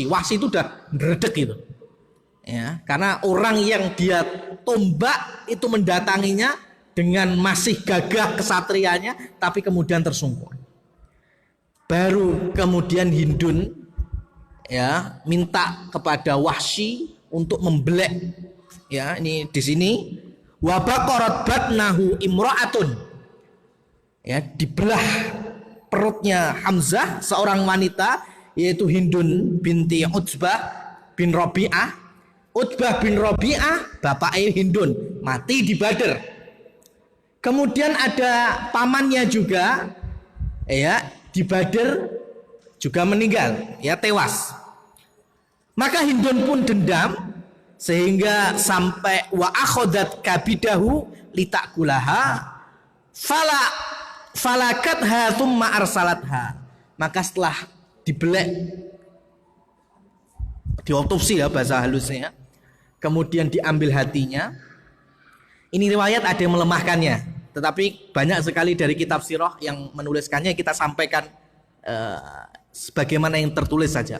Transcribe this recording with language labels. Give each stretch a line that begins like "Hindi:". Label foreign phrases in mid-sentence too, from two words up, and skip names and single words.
Indonesian: Wahsy itu udah meredek gitu. Ya, karena orang yang dia tombak itu mendatanginya dengan masih gagah kesatrianya, tapi kemudian tersungkur. Baru kemudian Hindun, ya, minta kepada Wahsy untuk membelek, ya, ini di sini
Arabic: وبقرت بطنه امرأة,
Indonesian: ya, dibelah perutnya Hamzah seorang wanita, yaitu Hindun binti Utbah bin Rabi'ah. Utbah bin Rabi'ah bapaknya Hindun mati di Badar. Kemudian ada pamannya juga, ya, di Badar juga meninggal, ya, tewas. Maka Hindun pun dendam sehingga sampai
Arabic: وأخذت كبده لتأكلها فلاكتها ثم أرسلتها.
Indonesian: Maka setelah dibelek, diotopsi, ya, bahasa halusnya, kemudian diambil hatinya. Ini riwayat ada yang melemahkannya, tetapi banyak sekali dari kitab sirah yang menuliskannya, kita sampaikan sebagaimana yang tertulis saja.